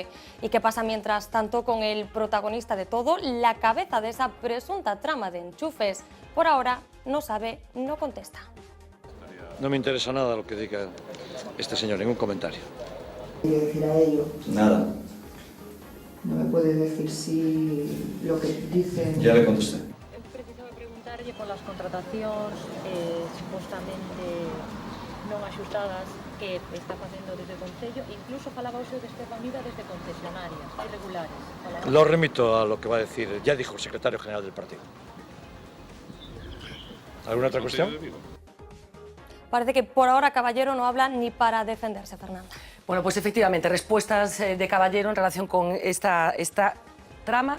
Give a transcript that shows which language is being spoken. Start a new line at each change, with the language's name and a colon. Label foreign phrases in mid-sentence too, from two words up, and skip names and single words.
Spanish: ¿Y qué pasa mientras tanto con el protagonista de todo, la cabeza de esa presunta trama de enchufes? Por ahora, no sabe, no contesta. No me interesa nada lo que diga este señor, ningún comentario. ¿Qué decir a ello? Nada. No me puede decir si lo que dicen... Ya le contesté.
Galician: Precisaba preguntarlle por las contratacións supostamente non axustadas que está facendo desde o Concello, incluso falaba hoxe de Esteban Vida desde concesionarias irregulares.
Spanish: Lo remito a lo que va a decir, ya dijo el secretario general del partido. ¿Alguna otra cuestión? Parece que por ahora Caballero no habla ni para defenderse, Fernanda. Bueno, pues efectivamente, respuestas de Caballero en relación con esta trama.